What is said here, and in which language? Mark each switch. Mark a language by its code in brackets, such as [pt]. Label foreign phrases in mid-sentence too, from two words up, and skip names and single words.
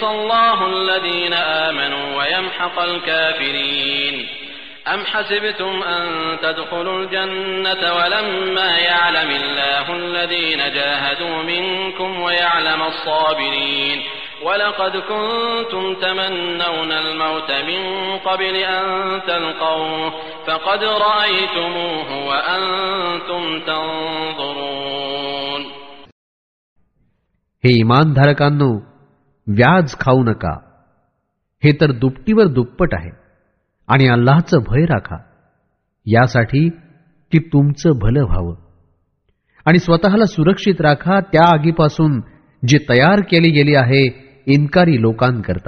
[ar] الله الذين آمنوا ويمحق الكافرين أم حسبتم أن تدخلوا الجنة ولما يعلم الله الذين جاهدوا منكم ويعلم الصابرين ولقد كنتم تمنون الموت من قبل أن تلقوه فقد رأيتموه وأنتم تنظرون. [mr] हे इमानधारकांनो, व्याज खाऊ नका, हे तर दुपटीवर दुप्पट आहे. आणि अल्लाहचं भय राखा, यासाठी की तुमचं भलं व्हावं. आणि स्वतःला सुरक्षित राखा त्या आगीपासून जी तयार केली गेली आहे इन्कारी लोकांकरता.